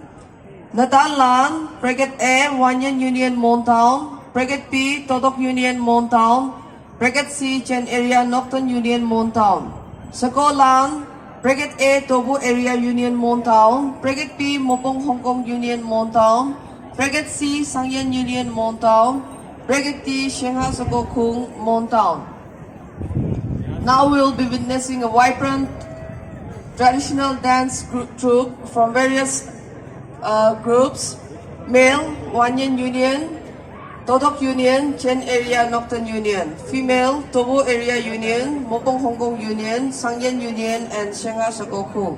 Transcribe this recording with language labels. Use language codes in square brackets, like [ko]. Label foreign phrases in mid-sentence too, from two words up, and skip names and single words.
[en] Natan Lan, Brigade A, Wanyan Union Montown, Brigade B, Todok Union Montown, Brigade C, Chen Area Nocton Union Montown. Sako Lan, Brigade A, Tobu Area Union Montown, Brigade B, Mopong Hong Kong Union Montown, Brigade C, Sangyan Union Montown, Brigade D, Shanghai Sako Kung Montown. Now we will be witnessing a vibrant traditional dance troupe from various groups: male, Wanyan Union, Todok Union, Chen Area Nocturne Union; female, Tobu Area Union, Mopong Hong Kong Union, Sangyan Union, and Shanghai Sako Kung.